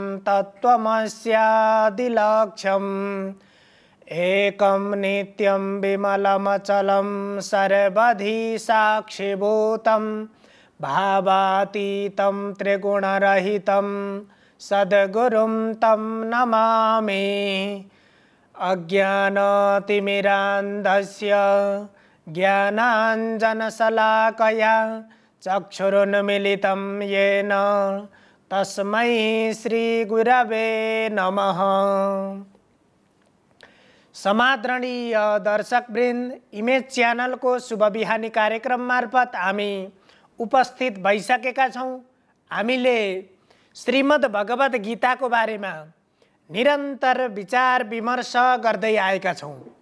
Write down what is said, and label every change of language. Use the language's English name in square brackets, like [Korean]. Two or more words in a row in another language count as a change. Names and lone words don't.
[Sanskrit] तत्त्वमस्यादिलक्ष्यम् एकं नित्यं विमलमचलं सर्वधि साक्षिभूतं भावातीतं त्रिगुणरहितं सद्गुरुं तं नमामि। अज्ञानतिमिरान्धस्य ज्ञानाञ्जनशलाकया चक्षुरुन्मीलितं येन तस्मै श्रीगुरवे नमः। [Nepali] समादरणीय दर्शकवृन्द, इमेज च्यानल को शुभ बिहानी कार्यक्रम मार्फत हामी उपस्थित भइसकेका छौं। हामीले श्रीमद् भगवत गीता को बारेमा निरन्तर विचार विमर्श गर्दै आएका छौं।